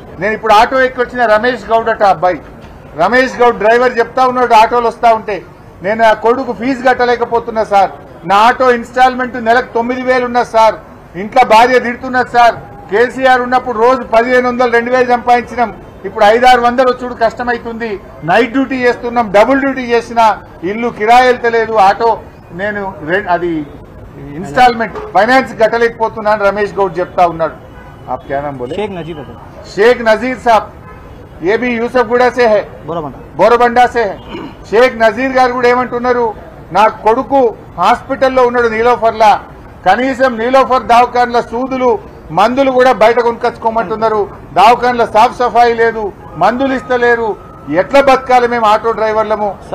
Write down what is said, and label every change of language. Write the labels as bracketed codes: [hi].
[te] నేను ఇప్పుడు ఆటో ఎక్కి వచ్చిన రమేష్ గౌడ్ అట అబ్బాయి, రమేష్ గౌడ్ డ్రైవర్ చెప్తా ఉన్నాడు ఆటోలు వస్తా ఉంటే, నేను నా కొడుకు ఫీజు కట్టలేకపోతున్నా సార్, నా ఆటో ఇన్స్టాల్మెంట్ నెలకు 9,000 ఉన్నది సార్, ఇంట్లో భార్య తిడుతున్నది సార్, కేసీఆర్ ఉన్నప్పుడు రోజు 1,500 2,000 సంపాదించినాం, ఇప్పుడు 500-600 వచ్చుడు కష్టమైతుంది, నైట్ డ్యూటీ చేస్తున్నాం, డబుల్ డ్యూటీ చేసినా ఇల్లు కిరాయి వెళ్తలేదు, ఆటో నేను అది ఇన్స్టాల్మెంట్ ఫైనాన్స్ కట్టలేకపోతున్నాను రమేష్ గౌడ్ చెప్తా ఉన్నాడు. [hi] आप क्या नाम बोले? शेख नजीर साहब, ये भी యూసఫ్గూడ से है, బోరబండా से है. [te] షేక్ నజీర్ గారు కూడా ఏమంటున్నారు, నా కొడుకు హాస్పిటల్లో ఉన్నాడు నీలోఫర్లా, కనీసం నీలోఫర్ దవాఖాన్ల సూదులు మందులు కూడా బయట కొనుకొచ్చుకోమంటున్నారు, దవాఖాన్ల సాఫ్ సఫాయి లేదు, మందులు ఇస్తలేరు, ఎట్లా బతకాలి మేము ఆటో డ్రైవర్లము?